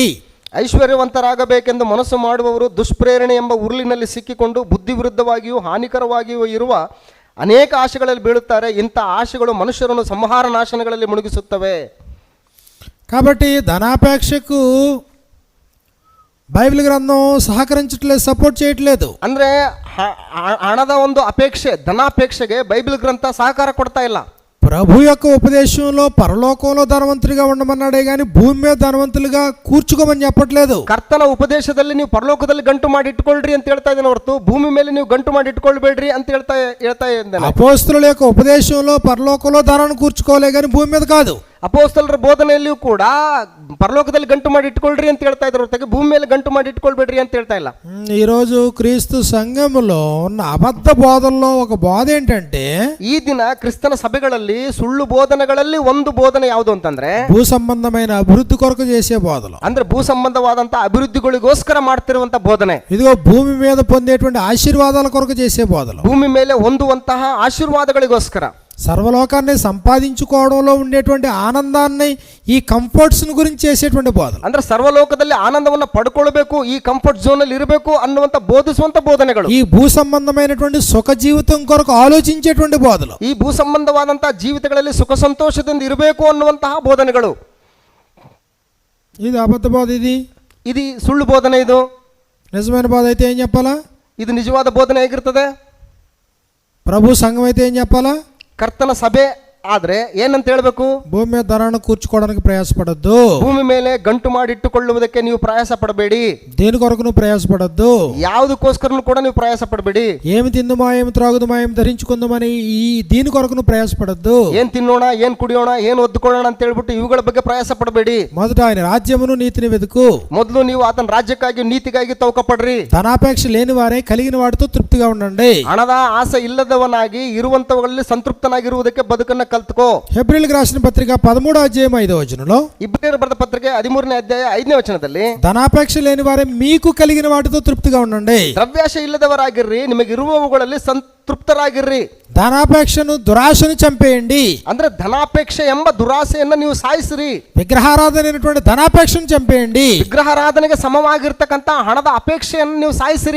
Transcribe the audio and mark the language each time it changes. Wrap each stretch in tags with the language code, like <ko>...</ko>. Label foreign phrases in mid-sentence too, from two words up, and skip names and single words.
<kn>ಐಶ್ವರ್ಯವಂತರಾಗಬೇಕೆಂದು ಮನಸ್ಸು ಮಾಡುವವರು ದುಷ್ಪ್ರೇರಣೆ ಎಂಬ ಉರುಳಿನಲ್ಲಿ ಸಿಕ್ಕಿಕೊಂಡು ಬುದ್ಧಿ ವಿರುದ್ಧವಾಗಿಯೂ ಹಾನಿಕರವಾಗಿಯೂ ಇರುವ ಅನೇಕ ಆಶೆಗಳಲ್ಲಿ ಬೀಳುತ್ತಾರೆ. ಇಂಥ ಆಶೆಗಳು ಮನುಷ್ಯರನ್ನು ಸಂಹಾರ ನಾಶನಗಳಲ್ಲಿ ಮುಳುಗಿಸುತ್ತವೆ.</kn> <te>కాబట్టి ధనాపేక్షకు బైబిల్ గ్రంథం సహకరించట్లేదు, సపోర్ట్ చేయట్లేదు.</te> <kn>ಅಂದ್ರೆ ಹಣದ ಒಂದು ಅಪೇಕ್ಷೆ, ಧನಾಪೇಕ್ಷೆಗೆ ಬೈಬಲ್ ಗ್ರಂಥ ಸಹಕಾರ ಕೊಡ್ತಾ ಇಲ್ಲ.</kn> <te>ప్రభు యొక్క ఉపదేశంలో పరలోకంలో ధనవంతులుగా ఉండమన్నాడే గాని భూమి మీద ధనవంతులుగా కూర్చుకోమని చెప్పట్లేదు.</te> <kn>ಕರ್ತನ ಉಪದೇಶದಲ್ಲಿ ನೀವು ಪರಲೋಕದಲ್ಲಿ ಗಂಟು ಮಾಡಿ ಇಟ್ಕೊಳ್ರಿ ಅಂತ ಹೇಳ್ತಾ ಇದ್ದಾನೆ ಹೊರತು ಭೂಮಿ ಮೇಲೆ ನೀವು ಗಂಟು ಮಾಡಿ ಇಟ್ಕೊಳ್ಬೇಡ್ರಿ ಅಂತ ಹೇಳ್ತಾ ಇದ್ದಾನೆ.</kn> <te>అపోస్తలుల యొక్క ఉపదేశంలో పరలోకంలో ధనాన్ని కూర్చుకోలే గాని భూమి మీద కాదు.</te> <kn>ಅಪೋಸ್ತಲರ ಬೋಧನೆಯಲ್ಲಿಯೂ ಕೂಡ ಪರಲೋಕದಲ್ಲಿ ಗಂಟು ಮಾಡಿ ಇಟ್ಕೊಳ್ರಿ ಅಂತ ಹೇಳ್ತಾ ಇದ್ರು ಹೊರತಾಗಿ ಭೂಮಿ ಮೇಲೆ ಗಂಟು ಮಾಡಿ ಇಟ್ಕೊಳ್ಬೇಡ್ರಿ ಅಂತ ಹೇಳ್ತಾ ಇಲ್ಲ.</kn> <te>ఈ రోజు క్రీస్తు సంఘములో ఉన్న అబద్ధ బోధనలో ఒక బోధ ఏంటంటే,</te> <kn>ಈ ದಿನ ಕ್ರಿಸ್ತನ ಸಭೆಗಳಲ್ಲಿ ಸುಳ್ಳು ಬೋಧನೆಗಳಲ್ಲಿ ಒಂದು ಬೋಧನೆ ಯಾವುದು ಅಂತಂದ್ರೆ</kn> <te>భూ సంబంధమైన అభివృద్ధి కొరకు చేసే బోధలు.</te> <kn>ಅಂದ್ರೆ ಭೂ ಸಂಬಂಧವಾದಂತ ಅಭಿವೃದ್ಧಿಗಳಿಗೋಸ್ಕರ ಮಾಡ್ತಿರುವಂತ ಬೋಧನೆ.</kn> <te>ఇదిగో భూమి మీద పొందేటువంటి ఆశీర్వాదాల కొరకు చేసే బోధలు.</te> <kn>ಭೂಮಿ ಮೇಲೆ ಹೊಂದುವಂತಹ ಆಶೀರ್ವಾದಗಳಿಗೋಸ್ಕರ,</kn> <te>సర్వలోకాన్ని సంపాదించుకోవడంలో ఉండేటువంటి ఆనందాన్ని, ఈ కంఫర్ట్స్ గురించి చేసేటువంటి బోధలు.</te> <kn>ಅಂದ್ರೆ ಸರ್ವಲೋಕದಲ್ಲಿ ಆನಂದವನ್ನ ಪಡ್ಕೊಳ್ಬೇಕು, ಈ</kn> <en>comfort zone</en> <kn>ಅಲ್ಲಿ ಇರಬೇಕು ಅನ್ನುವಂತ ಬೋಧಿಸುವಂತ ಬೋಧನೆಗಳು.</kn> <te>ఈ భూ సంబంధమైనటువంటి సుఖ జీవితం కొరకు ఆలోచించేటువంటి బోధలు.</te> <kn>ಈ ಭೂ ಸಂಬಂಧವಾದಂತಹ ಜೀವಿತಗಳಲ್ಲಿ ಸುಖ ಸಂತೋಷದಿಂದ ಇರಬೇಕು ಅನ್ನುವಂತಹ ಬೋಧನೆಗಳು.</kn> <te>ఇది అబద్ధ బోధ.</te> <kn>ಇದು ಸುಳ್ಳು ಬೋಧನೆ. ಇದು</kn> <te>నిజమైన బోధ అయితే ఏం చెప్పాలా?</te> <kn>ಇದು ನಿಜವಾದ ಬೋಧನೆ ಹೇಗಿರ್ತದೆ?</kn> <te>ప్రభు సంఘం అయితే ఏం చెప్పాలా?</te> <kn>ಕರ್ತನ ಸಭೆ ಆದ್ರೆ ಏನಂತ ಹೇಳ್ಬೇಕು?</kn> <te>భూమి మీద ధనాన్ని కూర్చుకోవడానికి ప్రయాసపడద్దు.</te> <kn>ಭೂಮಿ ಮೇಲೆ ಗಂಟು ಮಾಡಿ ಇಟ್ಟುಕೊಳ್ಳುವುದಕ್ಕೆ ನೀವು ಪ್ರಯಾಸ ಪಡಬೇಡಿ.</kn> <te>దేని కొరకు నువ్వు ప్రయాసపడద్దు.</te> <kn>ಯಾವುದಕ್ಕೋಸ್ಕರನೂ ಕೂಡ ನೀವು ಪ್ರಯಾಸ ಪಡಬೇಡಿ.</kn> <te>ఏమి తిందుమా, ఏమి త్రాగుదుమా, ఏమి ధరించుకుందామని ఈ దీని కొరకు నువ్వు ప్రయాసపడద్దు.</te> <kn>ಏನ್ ತಿನ್ನೋಣ, ಏನ್ ಕುಡಿಯೋಣ, ಏನ್ ಒದ್ದುಕೊಳ್ಳೋಣ ಅಂತ ಹೇಳ್ಬಿಟ್ಟು ಇವುಗಳ ಬಗ್ಗೆ ಪ್ರಯಾಸ ಪಡಬೇಡಿ.</kn> <te>మొదట ఆయన రాజ్యమును నీతిని వెతుకు.</te> <kn>ಮೊದಲು ನೀವು ಆತನ ರಾಜ್ಯಕ್ಕಾಗಿ ನೀತಿಗಾಗಿ ತವಕ ಪಡ್ರಿ.</kn> <te>ధనాపేక్ష లేని వారే కలిగిన వాటితో తృప్తిగా ఉండండి.</te> <kn>ಹಣದ ಆಸೆ ಇಲ್ಲದವನಾಗಿ ಇರುವಂತವುಗಳಲ್ಲಿ ಸಂತೃಪ್ತನಾಗಿರುವುದಕ್ಕೆ ಬದುಕನ್ನ ಕಲ್ತ್ಕೋ.</kn> <te>హెబ్రీయులకు రాసిన పత్రిక 13వ అధ్యాయం 5వ వచనంలో,</te> <kn>ಇಬ್ರಿಯರು ಬರೆದ ಪತ್ರಿಕೆ 13ನೇ ಅಧ್ಯಾಯ 5ನೇ ವಚನದಲ್ಲಿ,</kn> <te>ధనాపేక్ష లేని వారే మీకు కలిగిన వాటితో తృప్తిగా ఉండండి.</te> <kn>ದ್ರವ್ಯಾಶ ಇಲ್ಲದವರಾಗಿರ್ರಿ, ನಿಮಗಿರುವವುಗಳಲ್ಲಿ ಸಂತೃಪ್ತರಾಗಿರ್ರಿ.</kn> <te>ధనాపేక్షను, దురాశను చంపేయండి.</te> <kn>ಅಂದ್ರೆ ಧನಾಪೇಕ್ಷೆ ಎಂಬ ದುರಾಸೆಯನ್ನ ನೀವು ಸಾಯಿಸ್ರಿ.</kn> <te>విగ్రహారాధన అయినటువంటి ధనాపేక్షను చంపేయండి.</te> <kn>ವಿಗ್ರಹಾರಾಧನೆಗೆ ಸಮವಾಗಿರ್ತಕ್ಕಂತ ಹಣದ ಅಪೇಕ್ಷೆಯನ್ನು ನೀವು ಸಾಯಿಸಿರಿ.</kn>